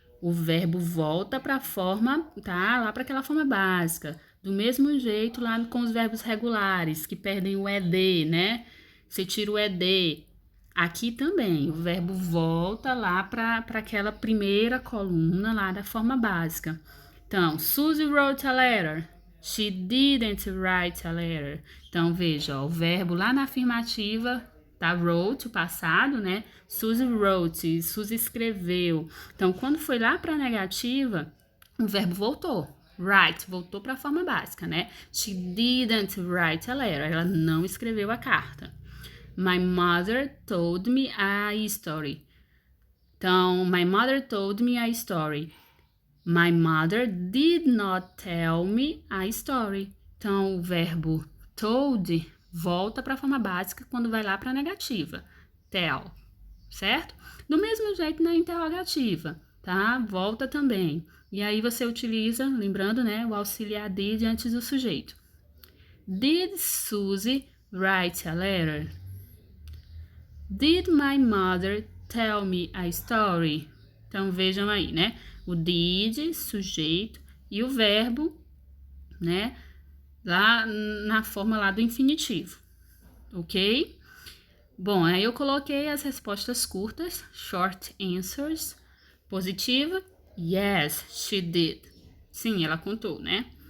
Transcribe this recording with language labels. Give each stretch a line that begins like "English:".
Portuguese: o verbo volta para a forma, tá? Lá para aquela forma básica. Do mesmo jeito lá com os verbos regulares, que perdem o ED, né? Você tira o ED. Aqui também, o verbo volta lá para aquela primeira coluna lá da forma básica.
English: Então, Susie wrote a letter. She didn't write a letter.
Portuguese: Então, veja, ó, o verbo lá na afirmativa tá? Wrote, o passado, né?
English: Susie wrote,
Portuguese: Susie escreveu. Então, quando foi lá para a negativa, o verbo voltou. Write, voltou para a forma básica, né?
English: She didn't write a letter.
Portuguese: Ela não escreveu a carta.
English: My mother told me a story. Então, my mother told me a story. My mother did not tell me a story.
Portuguese: Então, o verbo told volta para a forma básica quando vai lá para a negativa. Tell, certo? Do mesmo jeito na interrogativa, tá? Volta também. E aí você utiliza, lembrando, né, o auxiliar did antes do sujeito.
English: Did Susie write a letter? Did my mother tell me a story?
Portuguese: Então, vejam aí, né? O did, sujeito, e o verbo, né? Lá na forma lá do infinitivo, ok? Bom, aí eu coloquei as respostas curtas, short answers. Positiva,
English: yes, she did.
Portuguese: Sim, ela contou, né?